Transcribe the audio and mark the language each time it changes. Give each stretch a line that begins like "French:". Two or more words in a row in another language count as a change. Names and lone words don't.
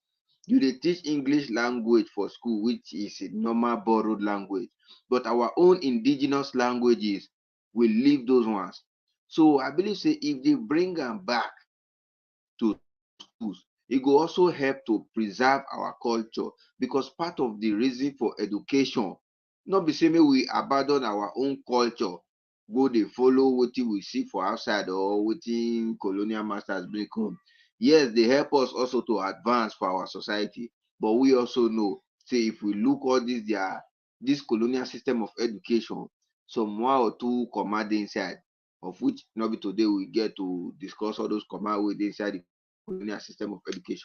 Nigerian Pidgin: You dey teach English language for school, which is a normal borrowed language, but our own indigenous languages will leave those ones. So I believe say if they bring am back to schools, it go also help to preserve our culture, because part of the reason for education not be say make we abandon our own culture go dey follow wetin we see for outside or wetin colonial masters bring come. Yes, they help us also to advance for our society, but we also know say if we look all this colonial system of education, some one or two comma dey inside, of which not be today we get to discuss all those comma wey dey inside the colonial system of education.